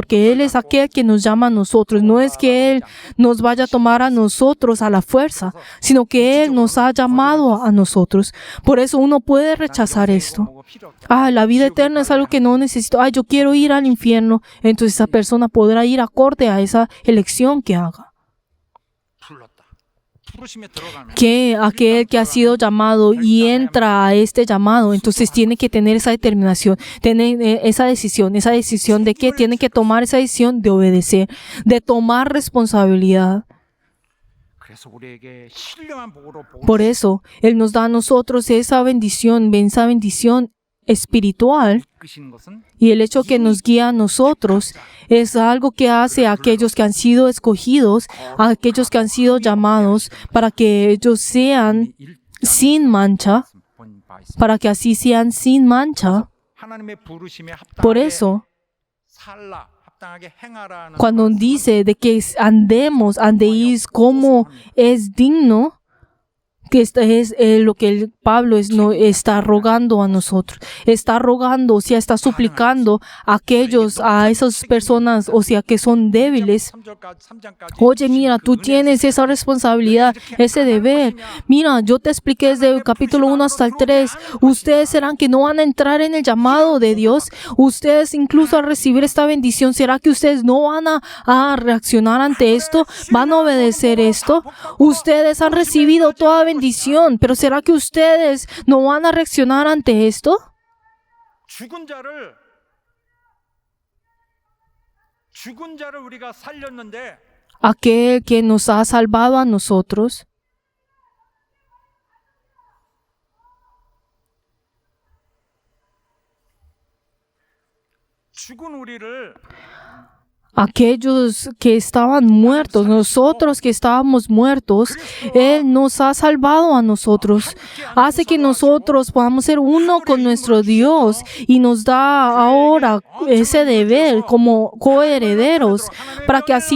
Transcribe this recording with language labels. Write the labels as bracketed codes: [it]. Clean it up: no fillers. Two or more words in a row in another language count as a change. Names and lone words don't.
[es] Porque Él es aquel que nos llama a nosotros. No es que Él nos vaya a tomar a nosotros a la fuerza, sino que Él nos ha llamado a nosotros. Por eso uno puede rechazar esto. La vida eterna es algo que no necesito. Yo quiero ir al infierno. Entonces esa persona podrá ir acorde a esa elección que haga. [ko] 부르심에 들어가면 [es] que aquel que ha sido llamado y entra a este llamado, entonces tiene que tener esa determinación, tener esa decisión de que tiene que tomar esa decisión de obedecer, de tomar responsabilidad. [ko] 그래서 우리에게 신령한 복으로 복을 [es] Por eso, Él nos da a nosotros esa bendición espiritual, [ko] 이끄시는 것은 [es] y el hecho que nos guía a nosotros es algo que hace a aquellos que han sido escogidos, a aquellos que han sido llamados, para que ellos sean sin mancha, [ko] 본 바 있습니다. [es] para que así sean sin mancha. [ko] 하나님의 부르심에 [es] Por [ko] 합당하게 [es] eso, [ko] 살라, 합당하게 행하라는 [es] cuando dice de que andéis como es digno, que esto es lo que Pablo no está rogando a nosotros. Está rogando, o sea, está suplicando a esas personas, o sea, que son débiles. Oye, mira, tú tienes esa responsabilidad, ese deber. Mira, yo te expliqué desde el capítulo 1 hasta el 3. Ustedes serán que no van a entrar en el llamado de Dios. Ustedes incluso al recibir esta bendición, ¿será que ustedes no van a reaccionar ante esto? ¿Van a obedecer esto? Ustedes han recibido toda bendición, pero ¿será que ustedes no van a reaccionar ante esto? [ko] 죽은 자를 우리가 살렸는데 [es] Aquel que nos ha salvado a nosotros, [ko] 죽은 우리를 [es] aquellos que estaban muertos, nosotros que estábamos muertos, Él nos ha salvado a nosotros. Hace que nosotros podamos ser uno con nuestro Dios y nos da ahora ese deber como coherederos para que así